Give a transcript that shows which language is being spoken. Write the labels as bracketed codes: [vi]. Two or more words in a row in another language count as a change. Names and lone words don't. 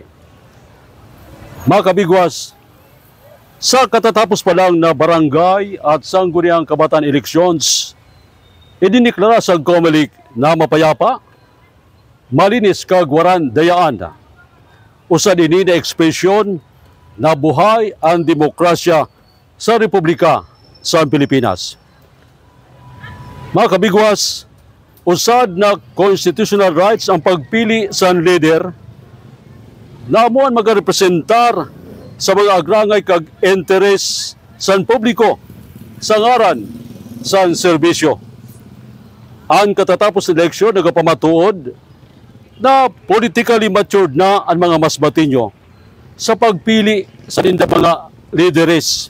[msb] Mga kabigwas, sa katatapos pa lang na barangay at [tl] sangguniang kabataan [msb] elections, idiniklara sa COMELEC na mapayapa, malinis kagwaran dayaan. Usad ini na ekspresyon na buhay ang demokrasya sa Republika sa Pilipinas. Mga kabigwas, usad na [en] constitutional rights [msb] ang pagpili sa leader na amuan magarepresentar sa mga agrangay kag interes sa publiko sa ngaran sa serbisyo. Ang katatapos eleksyon nagapamatuod na [en] politically matured [msb] na ang mga Masbateño sa pagpili sa tinda mga leaders.